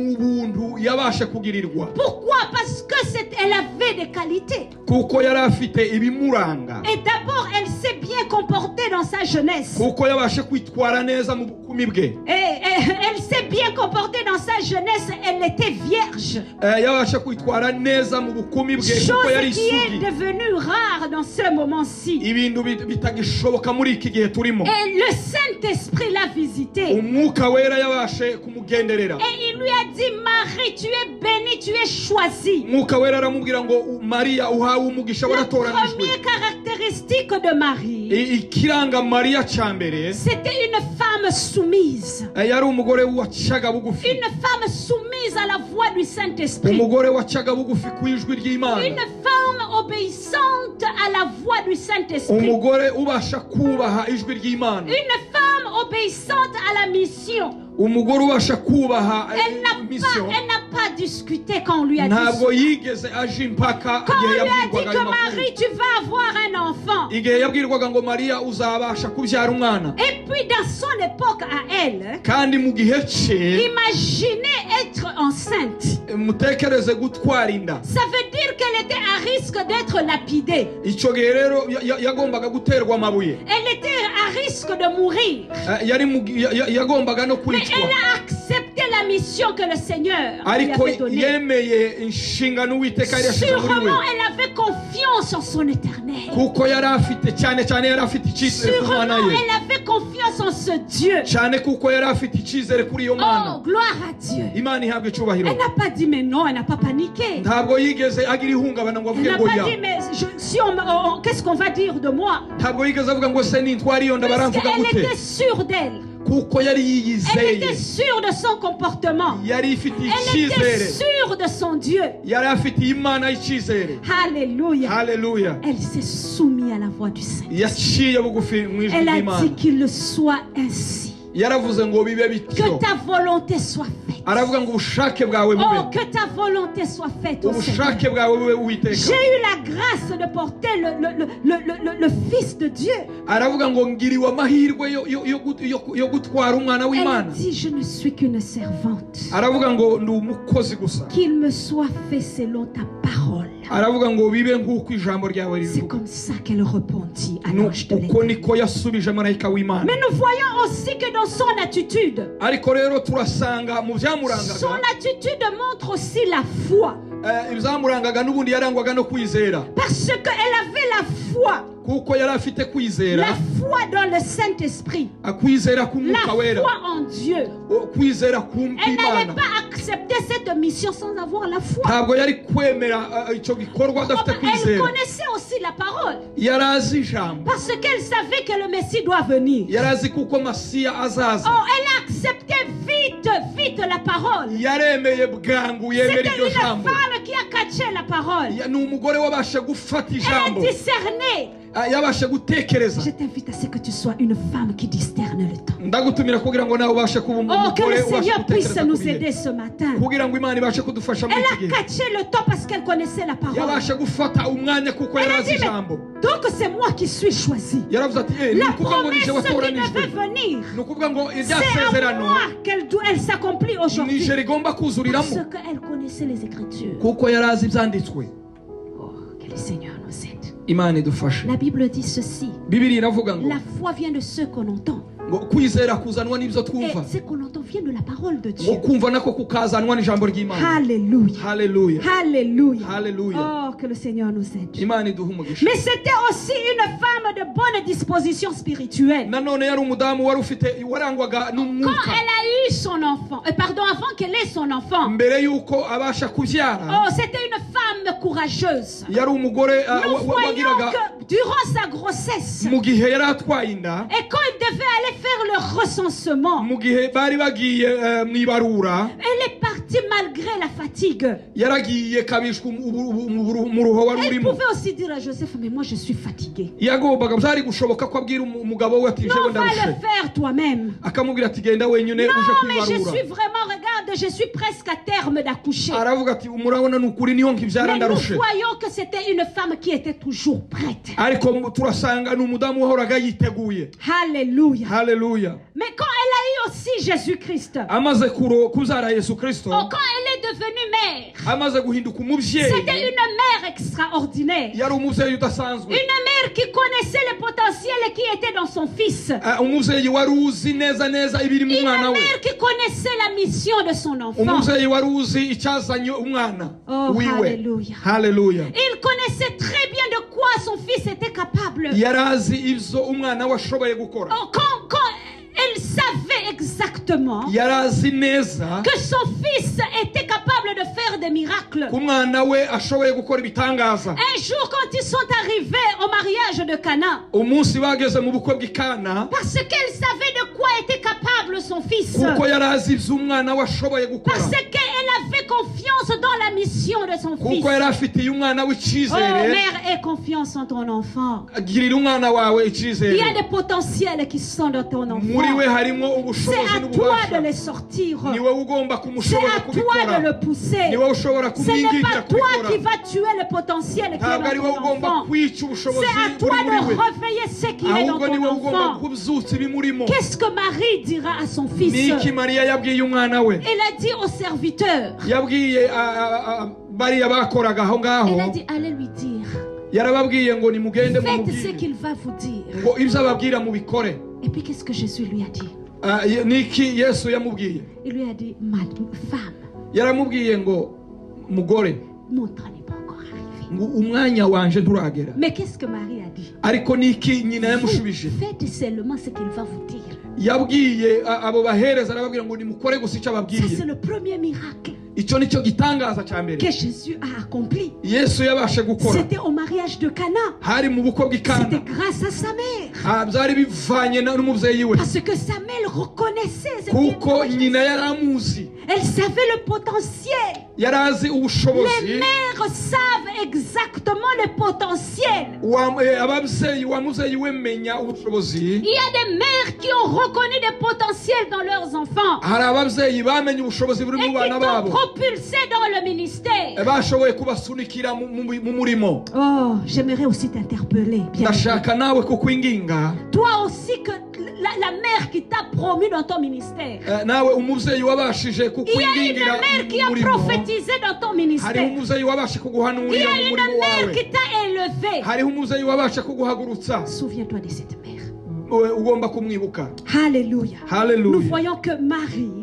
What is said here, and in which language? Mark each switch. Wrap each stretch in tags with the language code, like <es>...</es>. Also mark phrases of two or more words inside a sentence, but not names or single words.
<fr>Pourquoi? Parce que elle avait des qualités. Et d'abord, elle s'est bien comportée dans sa jeunesse. Et elle s'est bien comportée dans sa jeunesse, elle était vierge.</fr> <rw>yabasha kwitwara neza mu bukumi bwe kuko</rw> <fr>Chose</fr> <rw>yari</rw> <fr>qui est</fr> <rw>isugi</rw> <fr>devenue rare dans ce moment-ci.</fr> <rw>ibintu bitagishoboka muri iki gihe turimo</rw> <fr>Et le Saint-Esprit l'a visité.</fr> <rw>umwuka wera yabashe kumugenderera</rw> <fr>Et il lui a dit, Marie, tu es bénie, tu es choisie.</fr> <rw>umwuka wera aramubwira ngo Mariya uhawe umugisha</rw> <fr>La</fr> <rw>waratoranijwe</rw> <fr>première caractéristique de Marie,</fr> <rw>ikiranga Mariya cyambere</rw> <fr>c'était une femme soumise.</fr> <rw>yari umugore wacaga bugufi</rw> <fr>Une femme soumise à la voix du Saint-Esprit.</fr> <rw>umugore wacaga bugufi ku ijwi ry'Imana</rw> <fr>Une femme obéissante à la voix du Saint-Esprit.</fr> <rw>umugore ubasha kubaha ijwi ry'Imana</rw> <fr>Une femme obéissante à la mission.</fr> <rw>umugore ubasha kubaha</rw> <fr>Elle n'a pas discuté quand on lui a dit</fr> <rw>ntabwo</rw> <fr>ça.</fr> <rw>yigeze aje impaka</rw> <fr>Quand on</fr> <rw>igihe</rw> <fr>lui a dit</fr> <rw>yabwirwaga</rw> <fr>que</fr> <rw>ayo makuru</rw> <fr>Marie, tu vas avoir un enfant.</fr> <rw>igihe yabwirwaga ngo Mariya uzabasha kubyara umwana</rw> <fr>Et puis dans son époque à elle,</fr> <rw>kandi mu gihe cye</rw> <fr>imaginez être enceinte.</fr> <rw>mutekereze gutwara inda</rw> <fr>Ça veut dire qu'elle était à risque d'être lapidée.</fr> <rw>icyo gihe rero yagombaga guterwa amabuye</rw> <fr>Elle était à risque de mourir.</fr> <rw>yagombaga no</rw> <fr>Mais</fr> <rw>kwicwa</rw> <fr>elle a accepté la mission que le Seigneur lui</fr> <rw>ariko</rw> <fr>avait donnée.</fr> <rw>yemeye inshingano Uwiteka yari yashyize muri we</rw> <fr>Sûrement, elle avait confiance en son éternel.</fr> <rw>kuko yari afite cyane yari afite icyizere ku</rw> <fr>Sûrement,</fr> <rw>mana ye</rw> <fr>elle avait confiance en ce Dieu.</fr> <rw>cyane kuko yari afite icyizere kuri iyo mana</rw> <fr>Oh, gloire à Dieu.</fr> <rw>Imana ihabwa icyubahiro</rw> <fr>Elle n'a pas dit, mais non, elle n'a pas paniqué.</fr> <rw>ntabwo yigeze agira ihungabana ngo</rw> <fr>Elle</fr> <rw>avuge</rw> <fr>n'a</fr> <rw>ngo</rw> <fr>pas</fr> <rw>ya</rw> <fr>dit, mais qu'est-ce qu'on va dire de moi?</fr> <rw>ntabwo yigeze avuga ngo se nintwara iyo nda</rw> <fr>Parce</fr> <rw>baramvuga</rw> <fr>qu'elle</fr> <rw>gute</rw> <fr>était sûre d'elle.</fr> <rw>kuko yari</rw> <fr>Elle</fr> <rw>yiyizeye</rw> <fr>était sûre de son comportement.</fr> <rw>yari ifite</rw> <fr>Elle était</fr> <rw>icyizere</rw> <fr>sûre de son Dieu.</fr> <rw>yari afitiye Imana icyizere</rw> <fr>Alléluia.</fr> <rw>haleluya</rw> <fr>Elle s'est soumise à la voix du Seigneur.</fr> <rw>yaciye bugufi mu ijwi</rw> <fr>Elle a</fr> <rw>ry'Imana</rw> <fr>dit qu'il le soit ainsi.</fr> <rw>yaravuze ngo bibe bityo</rw> <fr>Que ta volonté soit faite.</fr> <rw>aravuga ngo ubushake bwawe</rw> <fr>Oh,</fr> <rw>bube</rw> <fr>que ta volonté soit faite au Seigneur.</fr> <rw>ubushake bwawe bube Uwiteka</rw> <fr>J'ai eu la grâce de porter le Fils de Dieu.</fr> <rw>aravuga ngo ngiriwe amahirwe yo gutwara umwana</rw> <fr>Elle</fr> <rw>w'Imana</rw> <fr>dit, je ne suis qu'une servante.</fr> <rw>aravuga ngo ndi umukozi gusa</rw> <fr>Qu'il me soit fait selon ta parole.</fr> <rw>aravuga ngo bibe nk'uko ijambo ryawe</rw> <fr>C'est</fr> <rw>rivuga</rw> <fr>comme ça qu'elle répondit à l'ange de</fr> <rw>uko</rw> <fr>l'Éternel.</fr> <rw>niko yasubije marayika w'Imana</rw> <fr>Mais nous voyons aussi que dans son attitude,</fr> <rw>ariko rero turasanga mu</rw> <fr>son</fr> <rw>byamurangaga</rw> <fr>attitude montre aussi la foi.</fr> <rw>ibyamurangaga n'ubundi yarangwaga no kwizera</rw> <fr>Parce qu'elle avait la foi.</fr> <rw>kuko yari afite kwizera</rw> <fr>La foi dans le Saint-Esprit.</fr> <rw>akwizera</rw> <fr>La</fr> <rw>k'umwuka wera</rw> <fr>foi en Dieu.</fr> <rw>kwizera</rw> <fr>Elle n'allait</fr> <rw>k'Imana</rw> <fr>pas accepter cette mission sans avoir la foi.</fr> <rw>ntabwo yari kwemera icyo gikorwa adafite</rw> <fr>Elle</fr> <rw>kwizera</rw> <fr>connaissait aussi la parole.</fr> <rw>yari azi ijambo</rw> <fr>Parce qu'elle savait que le Messie doit venir.</fr> <rw>yari azi kuko Masiya azaza</rw> <fr>Oh, elle a accepté vite la parole.</fr> <rw>yaremeye bwangu yemera</rw> <fr>C'était</fr> <rw>iryo</rw> <fr>une</fr> <rw>jambo</rw> <fr>femme qui a catché la parole.</fr> <rw>ni umugore wabasha gufata</rw> <fr>Elle</fr> <rw>ijambo</rw> <fr>a discerné.</fr> <rw>yabasha gutekereza</rw> <fr>Je t'invite à ce que tu sois une femme qui discerne le temps.</fr> <rw>ndagutumira kugira ngo nawe ubashe kuba</rw> <fr>Oh, que</fr> <rw>umugore</rw> <fr>le</fr> <rw>ubashe</rw> <fr>Seigneur puisse</fr> <rw>gutekereza</rw> <fr>nous</fr> <rw>ku bihe</rw> <fr>aider ce matin.</fr> <rw>kugira ngo Imana ibashe kudufasha muri</rw> <fr>Elle</fr> <rw>iki</rw> <fr>a</fr> <rw>gihe</rw> <fr>catché le temps parce qu'elle connaissait la parole.</fr> <rw>yabasha gufata umwanya kuko</rw> <fr>Elle</fr> <rw>yari</rw> <fr>a</fr> <rw>azi</rw> <fr>dit, mais</fr> <rw>ijambo</rw> <fr>donc c'est moi qui suis choisie.</fr> <rw>yaravuze ati ni</rw> <fr>La</fr> <rw>ukuvuga ngo nije</rw> <fr>promesse qui</fr> <rw>watoranijwe</rw> <fr>devait venir,</fr> <rw>ni ukuvuga ngo</rw> <fr>c'est à</fr> <rw>ibyasezerano</rw> <fr>moi qu'elle s'accomplit aujourd'hui.</fr> <rw>nije rigomba kuzuriramo</rw> <fr>Parce qu'elle connaissait les Écritures.</fr> <rw>kuko yari azi ibyanditswe</rw> <fr>Oh, que le Seigneur nous aide.</fr> <rw>Imana idufashe</rw> <fr>La Bible dit ceci.</fr> <rw>Bibiliya iravuga ngo</rw> <fr>La foi vient de ce qu'on entend.</fr> <rw>ngo kwizera kuzanwa n'ibyo</rw> <fr>Et</fr> <rw>twumva</rw> <fr>ce qu'on entend vient de la parole de</fr> <rw>ngo</rw> <fr>Dieu.</fr> <rw>kumva nako kukazanwa n'ijambo ry'Imana</rw> <fr>Alléluia.</fr> <rw>haleluya</rw> <fr>Alléluia.</fr> <rw>haleluya</rw> <fr>Oh, que le Seigneur nous aide.</fr> <rw>Imana iduha umugisha</rw> <fr>Mais c'était aussi une femme de bonne disposition spirituelle.</fr> <rw>nanone yari umudamu wari ufite warangwaga</rw> <fr>Quand</fr> <rw>n'umwuka</rw> <fr>elle a eu son enfant, pardon, avant qu'elle ait son enfant,</fr> <rw>mbere y'uko abasha kubyara</rw> <fr>oh, c'était une femme courageuse.</fr> <rw>yari umugore</rw> <fr>Nous voyons</fr> <rw>wagiraga</rw> <fr>que durant sa grossesse,</fr> <rw>mu gihe yari atwaye inda</rw> <fr>et quand il devait aller faire le recensement,</fr> <rw>mu gihe bari bagiye mu ibarura</rw> <fr>elle est partie malgré la fatigue.</fr> <rw>yaragiye kabishwa mu ruho wari</rw> <fr>Elle</fr> <rw>urimo</rw> <fr>pouvait aussi dire à Joseph, mais moi je suis fatiguée.</fr> <rw>yagombaga byari gushoboka ko abwira umugabo we ati jewe</rw> <fr>Non, va le</fr> <rw>ndarushe</rw> <fr>faire toi-même.</fr> <rw>akamubwira ati genda wenyine uje</rw> <fr>Non, mais je</fr> <rw>kwibarura</rw> <fr>suis vraiment, regarde, je suis presque à terme d'accoucher.</fr> <rw>aravuga ati murabona ni ukuri niho nkibyara</rw> <fr>Mais nous</fr> <rw>ndarushe</rw> <fr>voyons que c'était une femme qui était toujours prête.</fr> <rw>ariko turasanga ni umudamu wahoraga yiteguye</rw> <fr>Alléluia.</fr> <rw>haleluya</rw> <fr>Mais quand elle a eu aussi Jésus-Christ,</fr> <rw>amaze kubyara Yesu Kristo</rw> <fr>quand elle est devenue mère,</fr> <rw>amaze guhinduka umubyeyi,</rw> <fr>c'était une mère extraordinaire.</fr> <rw>yari umubyeyi udasanzwe,</rw> <fr>Une mère qui connaissait le potentiel qui était dans son fils.</fr> <rw>umubyeyi wari uzi neza neza ibiri mu</rw> <fr>Une</fr> <rw>mwana we,</rw> <fr>mère qui connaissait la mission de son enfant.</fr> <rw>umubyeyi wari uzi icyazanye umwana</rw> <fr>Oh,</fr> <rw>wiwe.</rw> <fr>hallelujah.</fr> <rw>Haleluya.</rw> <fr>Il connaissait très bien de quoi son fils était capable.</fr> <rw>Yari azi ibyo umwana we ashoboye gukora,</rw> <fr>Oh, quand elle savait exactement</fr> <rw>yari azi neza</rw> <fr>que son fils était capable de faire des miracles.</fr> <rw>ko umwana we ashoboye gukora ibitangaza.</rw> <fr>Un jour, quand ils sont arrivés au mariage de Cana,</fr> <rw>Umunsi bageze mu bukwe bw'Ikana,</rw> <fr>parce qu'elle savait de quoi était capable son fils,</fr> <rw>kuko yari azi ibyo umwana we ashoboye gukora,</rw> <fr>parce qu'elle avait confiance dans la mission de son fils.</fr> <rw>kuko yari afitiye umwana we</rw> <fr>Oh,</fr> <rw>icyizere.</rw> <fr>mère, aie confiance en ton enfant.</fr> <rw>Girira umwana wawe</rw> <fr>Il y</fr> <rw>icyizere,</rw> <fr>a des potentiels qui sont dans ton enfant.</fr> <rw>muri we harimo</rw> <fr>C'est</fr> <rw>ubushobozi</rw> <fr>à toi de</fr> <rw>n'ububasha.</rw> <fr>les sortir.</fr> <rw>Ni wowe ugomba</rw> <fr>C'est</fr> <rw>kumushobora</rw> <fr>à toi</fr> <rw>kubikora,</rw> <fr>de le pousser.</fr> <rw>ni wowe ushobora</rw> <fr>Ce n'est</fr> <rw>kumwingingira</rw> <fr>pas toi</fr> <rw>kubikora.</rw> <fr>qui vas tuer le potentiel qui</fr> <rw>Ntabwo ari</rw> <fr>est</fr> <rw>wowe</rw> <fr>dans ton</fr> <rw>ugomba</rw> <fr>enfant.</fr> <rw>kwica ubushobozi</rw> <fr>C'est à</fr> <rw>buri</rw> <fr>toi</fr> <rw>muri</rw> <fr>de</fr> <rw>we,</rw> <fr>réveiller ce qui est dans</fr> <rw>ahubwo ni</rw> <fr>ton</fr> <rw>wowe ugomba</rw> <fr>enfant.</fr> <rw>kubyutsa ibimurimo.</rw> <fr>Qu'est-ce que Marie dira à son fils?</fr> <rw>Niki Mariya yabwiye umwana we?</rw> <fr>Elle a dit au serviteur,</fr> <rw>Yabwiye bariya bakoraga aho ngaho,</rw> <fr>elle a dit, allez lui dire,</fr> <rw>yarababwiye ngo nimugende</rw> <fr>faites ce</fr> <rw>mumubwire</rw> <fr>qu'il va vous dire.</fr> <rw>ngo ibyo ababwira mubikore.</rw> <fr>Et puis qu'est-ce que Jésus lui a dit?</fr> <rw>Niki Yesu yamubwiye?</rw> <fr>Il lui a dit, madame, femme,</fr> <rw>Yaramubwiye ngo mugore,</rw> <fr>mon temps n'est pas encore arrivé.</fr> <rw>ngo umwanya wanje nturagera.</rw> <fr>Mais qu'est-ce que Marie a dit?</fr> <rw>Ariko niki nyina yamushubije?</rw> <fr>Faites seulement ce qu'il va vous dire.</fr> <rw>Yabwiye abo bahereza arababwira ngo nimukore gusa icyo</rw> <fr>Ça,</fr> <rw>ababwiye.</rw> <fr>c'est le premier miracle</fr> <rw>Icyo nicyo gitangaza cya mbere</rw> <fr>que Jésus a accompli.</fr> <rw>Yesu yabashe gukora.</rw> <fr>C'était au mariage de Cana.</fr> <rw>Hari mu bukwe bw'Ikana.</rw> <fr>C'était grâce à sa mère.</fr> <rw>Byari bivanye n'umubyeyi we,</rw> <fr>Parce que sa mère reconnaissait ce qu'il</fr> <rw>kuko</rw> <fr>était.</fr> <rw>nyina yari amuzi,</rw> <fr>Elle savait le potentiel.</fr> <rw>yari azi</rw> <fr>Les</fr> <rw>ubushobozi.</rw> <fr>mères savent exactement le potentiel.</fr> <rw>Ababyeyi wa mubyeyi we menya ubushobozi.</rw> <fr>Il y a des mères qui ont reconnu des potentiels dans leurs enfants</fr> <rw>Hari ababyeyi bamenye ubushobozi buri</rw> <fr>et</fr> <rw>mu</rw> <fr>qui</fr> <rw>bana</rw> <fr>t'ont</fr> <rw>babo,</rw> <fr>propulsé dans le ministère.</fr> <rw>bashoboye kubasunikira mu murimo.</rw> <fr>Oh, j'aimerais aussi t'interpeller. Bien.</fr> <rw>Ndashaka nawe kukwinginga,</rw> <fr>Toi aussi, que la mère qui t'a promu dans ton ministère.</fr> <rw>nawe umubyeyi wabashije</rw> <fr>Il y a une</fr> <rw>kukwingingira</rw> <fr>mère qui a</fr> <rw>mu murimo.</rw> <fr>prophétisé dans ton</fr> <rw>Hariho</rw> <fr>ministère.</fr> <rw>umubyeyi wabashe</rw> <fr>Il y</fr> <rw>kuguhanurira</rw> <fr>a</fr> <rw>mu</rw> <fr>une</fr> <rw>murimo</rw> <fr>mère</fr> <rw>wawe.</rw> <fr>qui t'a élevé.</fr> <rw>Hariho umubyeyi wabashe kuguhagurutsa.</rw> <fr>Souviens-toi de cette mère.</fr> <rw>Ugomba kumwibuka.</rw> <fr>Alléluia. Nous</fr> <rw>Haleluya.</rw> <fr>voyons que Marie,</fr>